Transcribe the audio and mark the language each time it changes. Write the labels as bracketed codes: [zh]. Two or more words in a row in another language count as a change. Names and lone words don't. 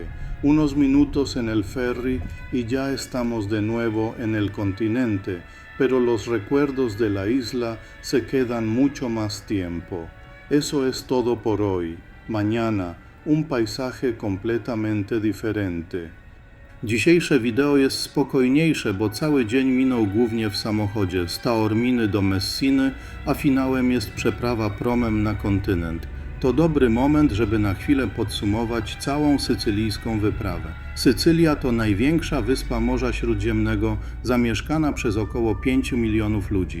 [es] Unos minutos en el ferry y ya estamos de nuevo en el continente, pero los recuerdos de la isla se quedan mucho más tiempo. Eso es todo por hoy. Mañana, un paisaje completamente diferente. [pl] Dzisiejsze wideo jest spokojniejsze, bo cały dzień minął głównie w samochodzie z Taorminy do Messiny, a finałem jest przeprawa promem na kontynent. To dobry moment, żeby na chwilę podsumować całą sycylijską wyprawę. Sycylia to największa wyspa Morza Śródziemnego, zamieszkana przez około 5 milionów ludzi.